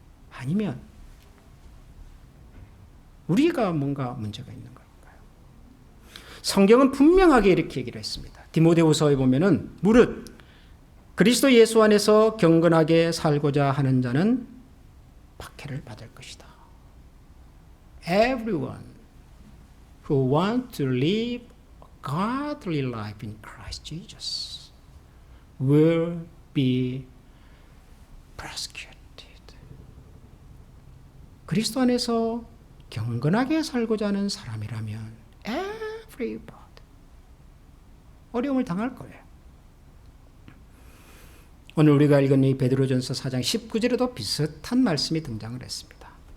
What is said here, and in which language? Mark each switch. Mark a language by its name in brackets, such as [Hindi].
[Korean] 아니면 우리가 뭔가 문제가 있는 걸까요? 성경은 분명하게 이렇게 얘기를 했습니다. 디모데후서에 보면은 무릇 그리스도 예수 안에서 경건하게 살고자 하는 자는 박해를 받을 것이다. [English] Everyone who wants to live a godly life in Christ Jesus will be persecuted. [Korean] 그리스도 안에서 경건하게 살고자 하는 사람이라면 everybody 어려움을 당할 거예요. 오늘 우리가 읽은 이 베드로전서 4장 19절에도 비슷한 말씀이 등장을 했습니다.